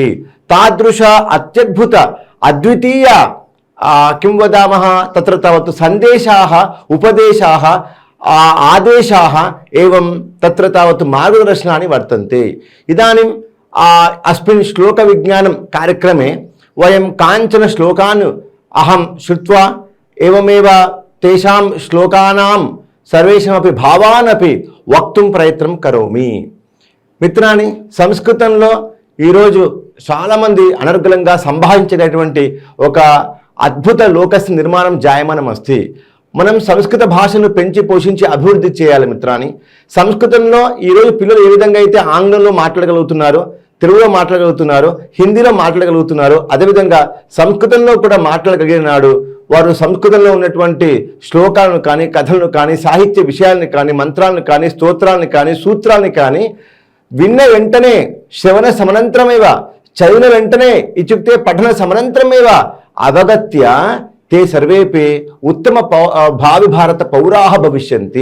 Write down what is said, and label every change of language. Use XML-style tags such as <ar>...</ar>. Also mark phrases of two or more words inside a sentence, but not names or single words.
<sa>तादृश अत्यद्भुत अद्वितीय किं वदामः तत्र तावत् सन्देशाः, उपदेशाः, आदेशाः एवं तत्र तावत् मार्गदर्शनानि वर्तन्ते. इदानीं अस्मिन् श्लोकविज्ञानं कार्यक्रमे वयं काञ्चन श्लोकान् अहं श्रुत्वा एवमेव तेषां श्लोकानां सर्वेषामपि भावान् अपि वक्तुं प्रयत्नं करोमि.</sa> <te>మిత్రాని, సంస్కృతంలో ఈరోజు చాలామంది అనర్గళంగా సంభాషించేటటువంటి ఒక అద్భుత లోకస్ నిర్మాణం</te> <sa>జాయమానం అస్తి.</sa> <te>మనం సంస్కృత భాషను పెంచి పోషించి అభివృద్ధి చేయాలి</te> <sa>మిత్రాని.</sa> <te>సంస్కృతంలో ఈరోజు పిల్లలు ఏ విధంగా అయితే ఆంగ్లంలో మాట్లాడగలుగుతున్నారో, తెలుగులో మాట్లాడగలుగుతున్నారు, హిందీలో మాట్లాడగలుగుతున్నారు, అదేవిధంగా సంస్కృతంలో కూడా మాట్లాడగలిగిన నాడు వారు సంస్కృతంలో ఉన్నటువంటి శ్లోకాలను కానీ, కథలను కానీ, సాహిత్య విషయాలను కానీ, మంత్రాలను కానీ, స్తోత్రాలను కానీ, సూత్రాలను కానీ విన్న వెంటనే</te> <sa>శ్రవణ సమనంతరమేవ,</sa> <te>చదివిన వెంటనే</te> <sa>ఇత్యుక్తే పఠన సమనంతరమేవ అవగత్య తే సర్వేపి ఉత్తమ భావి భారత పౌరాహ భవిష్యంతి.</sa>